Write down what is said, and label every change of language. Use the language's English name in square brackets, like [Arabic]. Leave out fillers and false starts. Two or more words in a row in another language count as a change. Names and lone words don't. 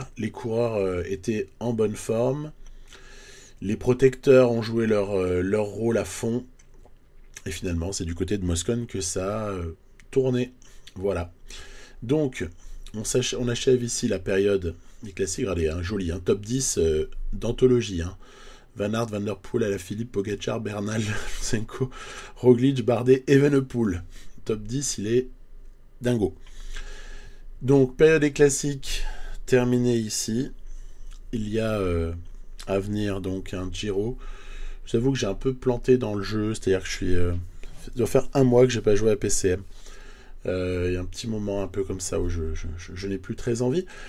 [French] Les coureurs étaient en bonne forme. Les protecteurs ont joué leur rôle à fond. Et finalement, c'est du côté de Moscone que ça a tourné. Voilà. Donc, on achève ici la période des classiques. Regardez, un joli, un top 10 d'anthologie. Hein. Van Aert, Van der Poel, Alaphilippe, Pogacar, Bernal, Lutsenko, Roglic, Bardet, Evenepoel. Top 10, il est dingo. Donc, période des classiques terminée ici. Il y a à venir donc un Giro. J'avoue que j'ai un peu planté dans le jeu, c'est-à-dire que je suis... ça doit faire 1 mois que j'ai pas joué à PCM. Il y a un petit moment un peu comme ça où je n'ai plus très envie.